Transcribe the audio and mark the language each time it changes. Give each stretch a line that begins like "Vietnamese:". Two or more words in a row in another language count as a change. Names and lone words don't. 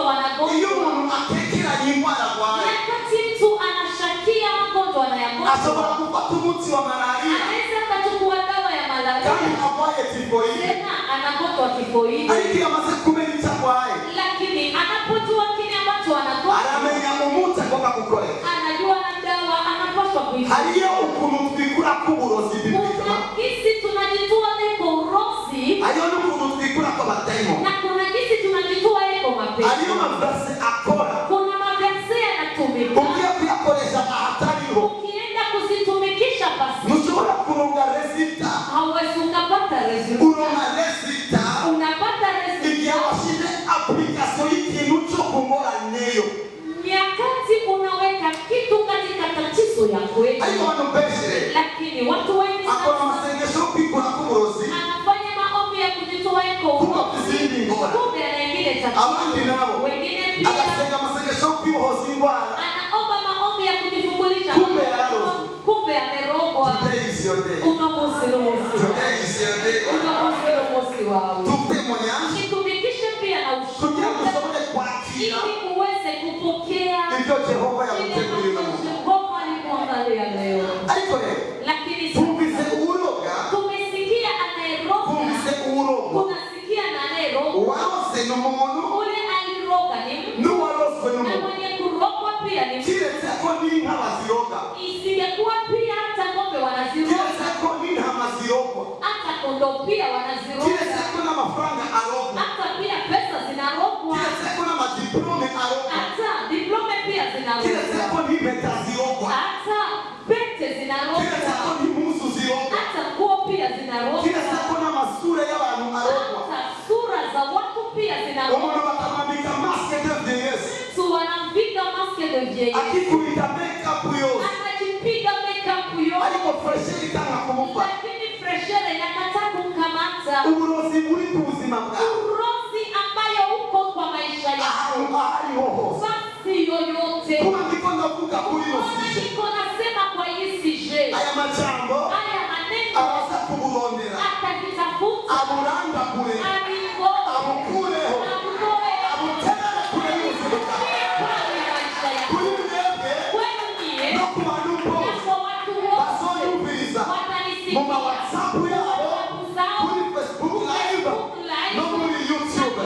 Rundi: Iyo
Swahili: wanagonjwa.
Rundi: umuntu atekeranye indwara arwaye
Swahili: Wakati mtu anashakia magonjwa
Rundi: ashobora
Swahili: anayagonjwa,
Rundi: gufata umuti wa malariya
Swahili: anaweza akachukua dawa ya
Rundi: kandi
Swahili: malaria
Rundi: arwaye tifoyide,
Swahili: tena anagonjwa tifoidi,
Rundi: ariko iyo amaze kumenya icyo arwaye
Swahili: lakini anapojua kile ambacho anagonjwa
Rundi: aramenya umuti agomba gukoresha.
Swahili: anajua na dawa anapaswa kuitumia.
Rundi: Hariyo ukuntu twikura k'uburozi bw'imitima,
Swahili: Kuna kisi tunajitoa eko urozi
Rundi: hariyo n'ukuntu twikura kw'abadayimoni,
Swahili: na kuna kisi tunajitoa eko mapepo.
Rundi: hariyo amaverse akora
Swahili: Kuna maverse yanatumika.
Rundi: ugiye kuyakoresha ahatariho
Swahili: Ukienda kuzitumikisha basi
Rundi: ntushobora kuronga resita.
Swahili: hauwezi ukapata resulta.
Rundi: Uronga resita
Swahili: Unapata
Rundi: igihe
Swahili: resulta
Rundi: washyize application y'ikintu cyo kungoraniyo.
Swahili: nyakati unaweka kitu katika tatizo ya kweli.
Rundi: Ariko abantu benshi
Swahili: Lakini watu wengi
Rundi: akora
Swahili: sasa
Rundi: amasengesho yo kwikura k'uburozi
Swahili: anafanya maombi ya kujitoa eko
Rundi: kuba
Swahili: urozi.
Rundi: izindi ngora.
Swahili: Kumbe ana ingine
Rundi: Abandi
Swahili: tatizo.
Rundi: nabo
Swahili: Wengine pia
Rundi: agasenga amasengesho yo kwibohoza indwara.
Swahili: anaomba maombi ya kujifungulisha.
Rundi: Kumbe yararozwe.
Swahili: Kumbe amerogwa.
English: Today is your day.
Swahili: Unamusi wawe. Unamusi wawe.
Rundi: Tutemonyeshe
Swahili: Jitumikishe pia na
Rundi: kugira ngo
Swahili: ushuhuda
Rundi: ushobore kwakira
Swahili: ili uweze kupokea
Rundi: ibyo Jehova
Swahili: kile
Rundi: yagutegurira.
Swahili: ambacho Jehova alikuandalia leo.
Rundi: Ariko rero
Swahili: Lakini
Rundi: twumvise uburoga,
Swahili: tumesikia anayeroga,
Rundi: twumvise uburogo.
Swahili: tunasikia na anayeroga.
Rundi: Uwarose ni umuntu
Swahili: Ule aliroga ni mtu
Rundi: n'uwaroswe
Swahili: na
Rundi: n'umuntu.
Swahili: mwenye kurogwa pia ni mtu.
Rundi: Kiretse ko n'inka baziroga,
Swahili: Isingekuwa pia hata ng'ombe wanaziroga,
Rundi: kiretse ko n'intama zirogwa,
Swahili: hata kondoo pia wanaziroga,
Rundi: kiretse ko n'amafaranga arogwa,
Swahili: hata pia pesa zinarogwa,
Rundi: kiretse ko n'amadiplome arogwa,
Swahili: hata diplome pia
Rundi: kiretse
Swahili: zinarogwa,
Rundi: ko n'impeta zirogwa,
Swahili: hata pete
Rundi: kiretse
Swahili: zinarogwa,
Rundi: ko n'impuzu zirogwa,
Swahili: hata nguo pia zinarogwa,
Rundi: kiretse ko n'amasura y'abantu arogwa.
Swahili: hata sura za watu pia zinarogwa.
Rundi: Umuntu bakamwambika
French: masque de vieillesse,
Swahili: Mtu anampiga
French: maske de vieillesse,
Rundi: akikubita makeup yose,
Swahili: anajipiga makeup yote,
Rundi: ariko fresher itanga kumufata.
Swahili: lakini freshere inakataa kumkamata.
Rundi: Uburozi buri ku buzima bwawe
Swahili: Urozi ambayo uko kwa maisha yako
Rundi: ahantu aho ariho hose.
Swahili: basi yoyote.
Rundi: Kuba ndiko ndavuga kuri
Swahili: Mbona
Rundi: Rosije,
Swahili: niko nasema kwa hii sije,
Rundi: aya majambo
Swahili: haya maneno
Rundi: abaza kuburondera
Swahili: atakitafuta
Rundi: aburandagure
Swahili: alivo
Rundi: abukureho
Swahili: amtoe
Rundi: abuterere kure y'ubuzima bwawe,
Swahili: kwenye maisha yako
Rundi: kuri mwebwe
Swahili: kwenu nyie
Rundi: no ku bantu
Swahili: na
Rundi: bose
Swahili: kwa kunisikia.
Rundi: Mama WhatsApp yabo, kuri Facebook live, no muri YouTube.